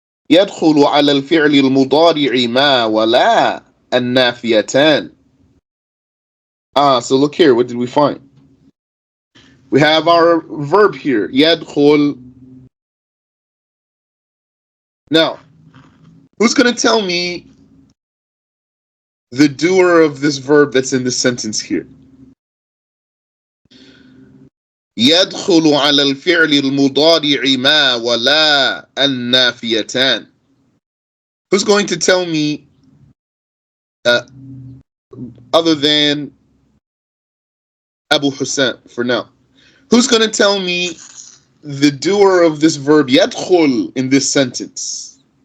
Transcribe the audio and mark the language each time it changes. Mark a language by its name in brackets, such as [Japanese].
[Arabic] يدخل على الفعل المضارع ما ولا النافيتان. [English] So look here, what did we find? We have our verb here, يدخل. Now, who's going to tell me the doer of this verb that's in this sentence here? [Arabic] يدخل على الفعل المضارع ما ولا النافيتان. [English] Who's going to tell me, other than Abu Hussein for now, who's going to tell me the doer of this verb يدخل in this sentence?